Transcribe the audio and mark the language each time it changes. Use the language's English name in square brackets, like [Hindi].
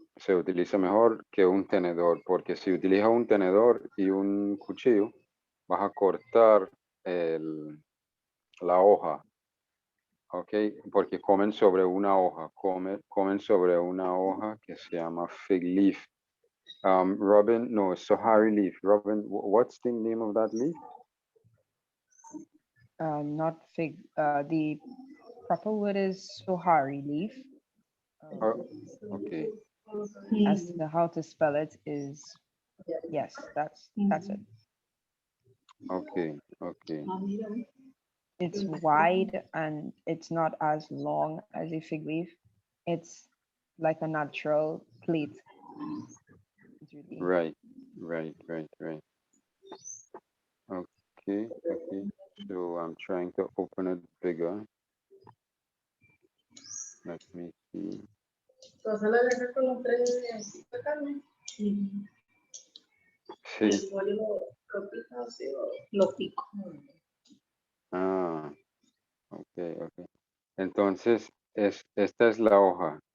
[Spanish] Se utiliza mejor que un tenedor, porque si utilizas un tenedor y un cuchillo, vas a cortar la hoja, ¿ok? Porque comen sobre una hoja, comen sobre una hoja que se llama fig leaf. [English] Robin, no, Sohari leaf. Robin, what's the name of that leaf? Not fig. The proper word is sohari leaf. Oh, okay, As to how to spell it is, yes, that's it. okay, okay, It's wide and it's not as long as a fig leaf. It's like a natural plate. It's really right, right, right, right. Okay, okay. So I'm trying to open it bigger. Let me see. [Spanish] Entonces le dejo con los tres tipos de carne. Y el Sí. pollo lo pica así o lo pico. Ah, okay, okay. Entonces, esta es la hoja.